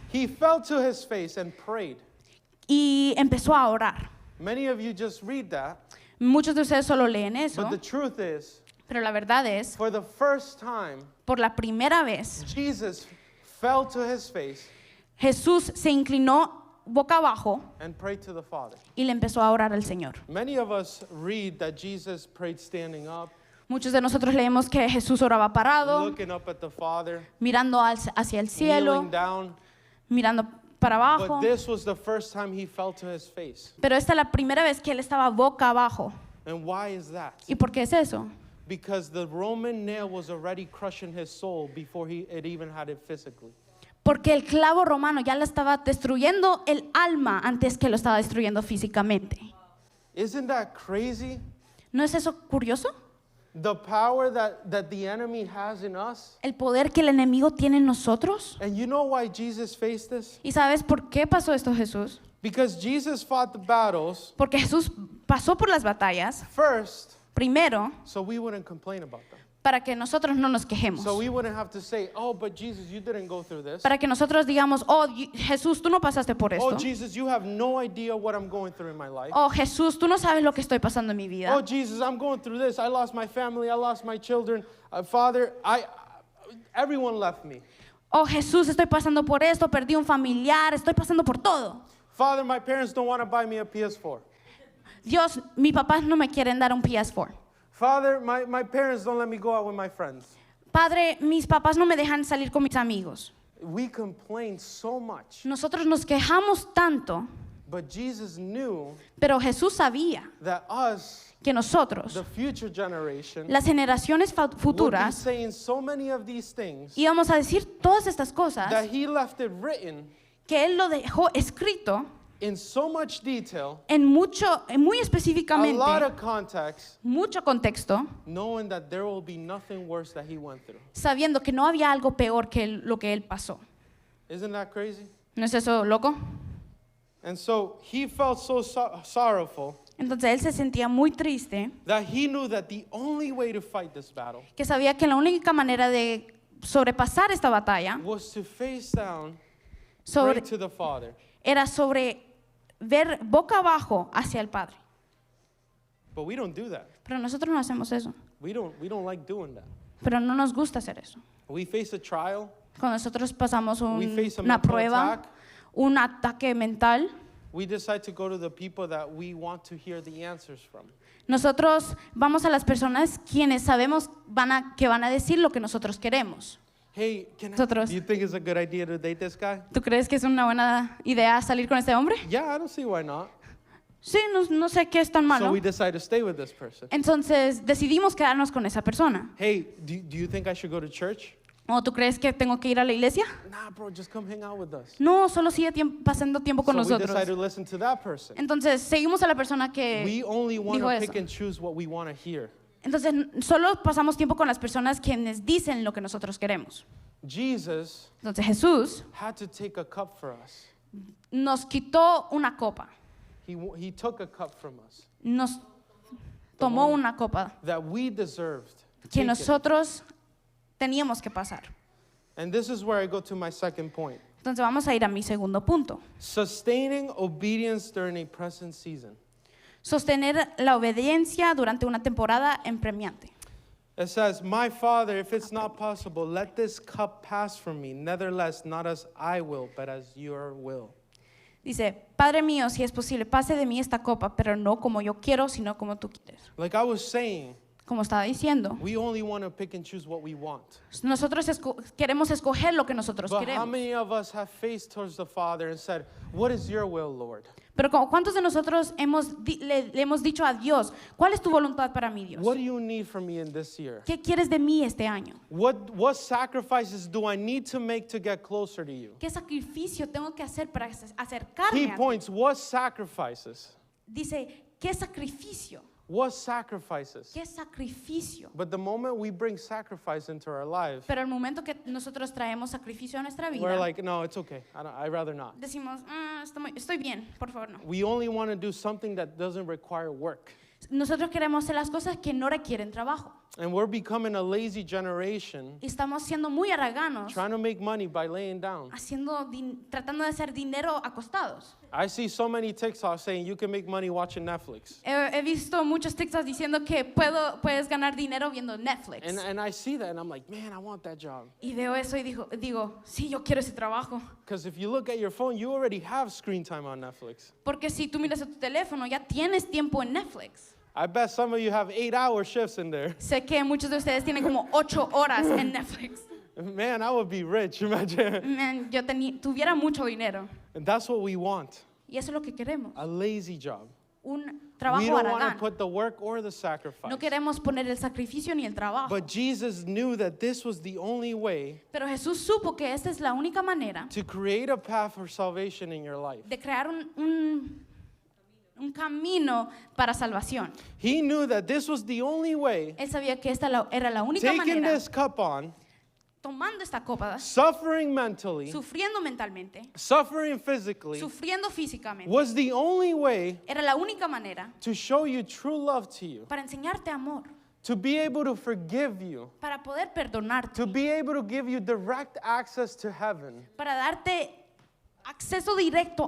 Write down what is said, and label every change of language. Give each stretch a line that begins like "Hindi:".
English: He fell to his face and prayed.
Spanish: y empezó a orar.
English: Many of you just read that,
Spanish: Muchos de ustedes solo leen eso,
English: but the truth is,
Spanish: pero la verdad es,
English: for the first time,
Spanish: por la primera vez,
English: Jesus fell to his face
Spanish: Jesús se inclinó boca abajo
English: and prayed to the Father.
Spanish: y le empezó a orar al Señor.
English: Many of us read that Jesus prayed standing up,
Spanish: Muchos de nosotros leemos que Jesús oraba parado,
English: looking up at the Father,
Spanish: mirando hacia el cielo,
English: kneeling down.
Spanish: mirando para abajo.
English: But this was the first time he fell to his face.
Spanish: Pero esta es la primera vez que él estaba boca abajo.
English: And why is that?
Spanish: ¿Y por qué es eso?
English: Because the Roman nail was already crushing his soul before it even had it physically.
Spanish: Porque el clavo romano ya le estaba destruyendo el alma antes que lo estaba destruyendo físicamente.
English: Isn't that crazy?
Spanish: ¿No es eso curioso?
English: The power that the enemy has in us.
Spanish: El poder que el enemigo tiene en nosotros.
English: And you know why Jesus faced this?
Spanish: ¿Y sabes por qué pasó esto, Jesús?
English: Because Jesus fought the battles
Spanish: Porque Jesús pasó por las batallas,
English: first
Spanish: primero,
English: so we wouldn't complain about them.
Spanish: para que nosotros no nos quejemos.
English: So we wouldn't have to say, oh, but Jesus, you didn't go through this.
Spanish: Para que nosotros digamos, oh, Jesús, tú no pasaste por Oh, esto.
English: Jesus, you have no idea what I'm going through in my life.
Spanish: Oh, Jesús, tú no sabes lo que estoy pasando en mi vida.
English: Oh, Jesus, I'm going through this. I lost my family. I lost my children. Father, everyone left me.
Spanish: Oh, Jesús, estoy pasando por esto, perdí un familiar, estoy pasando por todo.
English: Father, my parents don't want to buy me a PS4.
Spanish: Dios, mis papás no me quieren dar un PS4.
English: Father, my parents don't let me go out with my friends.
Spanish: Padre, mis papás no me dejan salir con mis amigos.
English: We complain so much.
Spanish: Nosotros nos quejamos tanto,
English: But Jesus knew
Spanish: pero Jesús sabía
English: that us,
Spanish: que nosotros,
English: the future generation,
Spanish: las generaciones
English: would be
Spanish: futuras,
English: saying so many of these things
Spanish: íbamos a decir todas estas cosas
English: that he left it written
Spanish: que Él lo dejó escrito
English: in so much detail,
Spanish: muy
English: a lot
Spanish: específicamente,
English: of context,
Spanish: mucho contexto,
English: knowing that there will be nothing worse that he went through.
Spanish: sabiendo que no había algo peor que lo que Él pasó.
English: Isn't that crazy?
Spanish: ¿No es eso loco?
English: And so he felt so sorrowful
Spanish: Entonces Él se sentía muy triste,
English: that he knew that the only way to fight this battle
Spanish: que sabía que la única manera de sobrepasar esta batalla
English: was to face down,
Spanish: sobre,
English: pray to the Father.
Spanish: era sobre ver boca abajo hacia el Padre.
English: But we don't do that.
Spanish: Pero nosotros no hacemos eso.
English: We don't like doing that.
Spanish: Pero no nos gusta hacer eso.
English: We face a trial,
Spanish: Cuando nosotros pasamos
English: we face a
Spanish: una
English: mental
Spanish: prueba,
English: attack.
Spanish: un ataque mental,
English: We decide to go to the people that we want to hear the answers from.
Spanish: nosotros vamos a las personas quienes sabemos que van a decir lo que nosotros queremos.
English: Hey,
Spanish: Nosotros.
English: do you think it's a good idea to date this guy?
Spanish: ¿Tú crees que es una buena idea salir con este hombre?
English: Yeah, I don't see why not.
Spanish: Sí, no sé qué es tan
English: So
Spanish: malo.
English: we decide to stay with this person.
Spanish: Entonces decidimos quedarnos con esa persona.
English: Hey, do you think I should go to church?
Spanish: ¿O tú crees que tengo que ir a la iglesia?
English: Nah, bro, just come hang out with us.
Spanish: No, solo sigue pasando tiempo con
English: So we
Spanish: nosotros.
English: decide to listen to that person.
Spanish: Entonces seguimos a la persona
English: We
Spanish: que
English: only want
Spanish: dijo
English: to
Spanish: eso.
English: pick and choose what we want to hear.
Spanish: Entonces solo pasamos tiempo con las personas quienes dicen lo que nosotros queremos.
English: Jesus
Spanish: Entonces Jesús
English: had to take a cup for us.
Spanish: nos quitó una copa,
English: He took a cup from us
Spanish: nos tomó una copa
English: that we deserved. to take it.
Spanish: nosotros teníamos que pasar.
English: And this is where I go to my second point.
Spanish: Entonces vamos a ir a mi segundo punto.
English: Sustaining obedience during a present season.
Spanish: Sostener la obediencia durante una temporada apremiante.
English: It says, my Father, if it's not possible, let this cup pass from me. Nevertheless, not as I will, but as your will.
Spanish: Dice, Padre mío, si es posible, pase de mí esta copa, pero no como yo quiero, sino como tú quieres.
English: Like I was saying,
Spanish: Como estaba diciendo,
English: we only want to pick and choose what we want.
Spanish: nosotros queremos escoger lo que nosotros
English: But how
Spanish: queremos.
English: many of us have faced towards the Father and said, what is your will, Lord?
Spanish: Pero ¿cuántos de nosotros le hemos dicho a Dios, ¿cuál es tu voluntad para mí, Dios?
English: What do you need from me in this year?
Spanish: ¿Qué quieres de mí este año?
English: What sacrifices do I need to make to get closer to you?
Spanish: ¿Qué sacrificio tengo que hacer para
English: He
Spanish: acercarme a ti?
English: points, what sacrifices?
Spanish: Dice, ¿qué sacrificio?
English: What sacrifices?
Spanish: ¿Qué sacrificio?
English: But the moment we bring sacrifice into our life,
Spanish: Pero el momento que nosotros traemos sacrificio a nuestra
English: we're
Spanish: vida,
English: like, no, it's okay. I'd rather not.
Spanish: decimos, estoy bien, por favor, no.
English: We only want to do something that doesn't require work.
Spanish: Nosotros queremos hacer las cosas que no requieren trabajo.
English: And we're becoming a lazy generation,
Spanish: Y estamos siendo muy haraganos,
English: trying to make money by laying down.
Spanish: tratando de hacer dinero acostados.
English: I see so many TikToks saying you can make money watching Netflix.
Spanish: He visto muchos TikToks diciendo que puedes ganar dinero viendo Netflix.
English: And I see that and I'm like, man, I want that job.
Spanish: Y veo eso y digo, sí, yo quiero ese trabajo.
English: Because if you look at your phone, you already have screen time on Netflix.
Spanish: Porque si tú miras a tu teléfono, ya tienes tiempo en Netflix.
English: I bet some of you have 8-hour shifts in there.
Spanish: Sé que muchos de ustedes tienen como 8 horas en Netflix.
English: Man, I would be rich, imagine.
Spanish: Man, yo tuviera mucho dinero.
English: And that's what we want,
Spanish: Y eso es lo que queremos.
English: a lazy job.
Spanish: Un
English: We
Spanish: trabajo
English: don't want to
Spanish: haragán.
English: put the work or the sacrifice.
Spanish: No queremos poner el sacrificio ni el trabajo.
English: But Jesus knew that this was the only way
Spanish: Pero Jesús supo que esta es la única manera
English: to create a path for salvation in your life.
Spanish: de crear un camino para salvación.
English: He knew that this was the only way,
Spanish: Él sabía que esta era la única
English: taking
Spanish: manera,
English: this cup on,
Spanish: tomando esta copa,
English: suffering mentally,
Spanish: sufriendo mentalmente,
English: suffering physically,
Spanish: sufriendo físicamente.
English: was the only way
Spanish: Era la única manera
English: to show you true love to you,
Spanish: para enseñarte amor,
English: to be able to forgive you,
Spanish: para poder perdonarte,
English: to be able to give you direct access to heaven,
Spanish: para darte acceso directo